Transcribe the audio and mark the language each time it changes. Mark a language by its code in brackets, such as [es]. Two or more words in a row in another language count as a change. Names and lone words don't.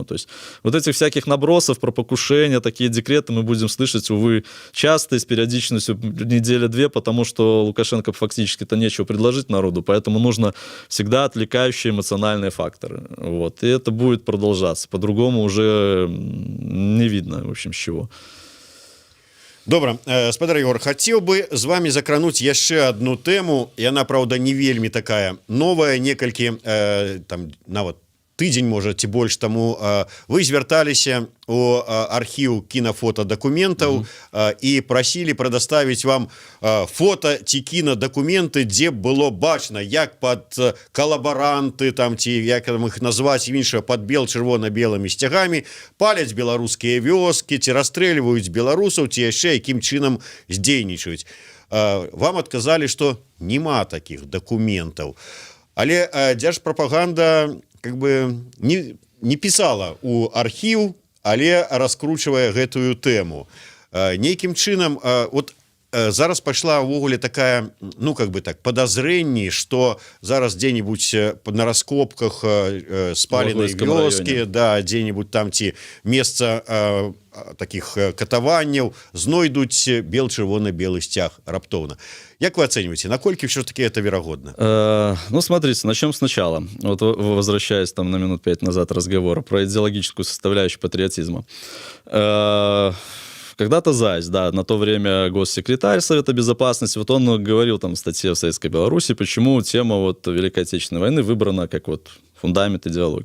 [ru] То есть вот этих всяких набросов про покушения, такие декреты мы будем слышать, увы, часто и с периодичностью неделя-две, потому что Лукашенко фактически-то нечего предложить народу, поэтому нужно всегда отвлекающие эмоциональные факторы. Вот. И это будет продолжаться. По-другому уже не видно, в общем, с чего. [be] Добра, спадар Егор, хацеў бы з вами закрануць яшчэ одну тэму. Яна, праўда, не вельмі такая новая, некалькі там нават тыдзень, можа, ці больш таму вы звярталіся у архіў кінафотадакументаў і прасілі прадаставіць вам фота ці кінадакументы, дзе было бачна, як пад калабаранты там, ці як іх назваць іншага, пад чырвона-белымі сцягамі паляць беларускія вёскі, ці расстрэльваюць беларусаў, ці яшчэ якім чынам здзейнічаюць. Вам адказалі, што няма такіх дакументаў. Але дзяржпрапаганда [ru] как бы не писала [be] у архіў, але раскручивая гэтую тэму. Нейкім чынам, вот зараз пайшла ўвогуле такая, ну [ru] как бы так, [be] подозренні, что зараз дзе-нибудь на раскопках спаленай вёскі, да, дзе-нибудь там ці месца таких катаванняў знойдуць бел-чырвоны-белы сцяг раптоўна. [ru] Як вы оцениваете, наколькі все-таки это вероятно? Ну, смотрите, начнем сначала. Вот возвращаясь там на минут 5 назад разговора про идеологическую составляющую патриотизма. Когда-то Зайц, да, на то время госсекретарь Совета Безопасности, вот он говорил там в статье в Советской Беларуси, почему тема вот Великой Отечественной войны выбрана как вот фундамент идеологии.